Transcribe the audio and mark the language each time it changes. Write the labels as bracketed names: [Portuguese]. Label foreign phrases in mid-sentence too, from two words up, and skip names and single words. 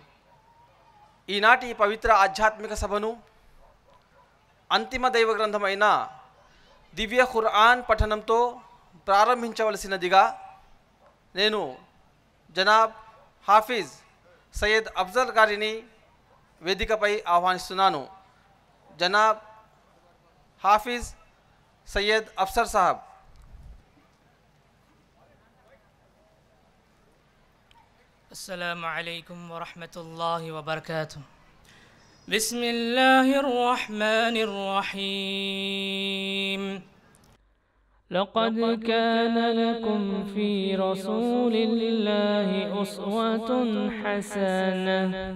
[Telugu] ఈనాటి పవిత్ర ఆధ్యాత్మిక సభను అంతిమ దైవ గ్రంథమైన దివ్య ఖురాన్ పఠనంతో ప్రారంభించవలసినదిగా నేను జనాబ్ హాఫీజ్ సయ్యద్ అఫ్జల్ గారిని వేదికపై ఆహ్వానిస్తున్నాను. [Urdu] جناب حافظ سید افسر صاحب. [Arabic] السلام عليكم ورحمة الله وبركاته. بسم الله الرحمن الرحيم. لقد كان لكم في رسول الله أسوة حسنة.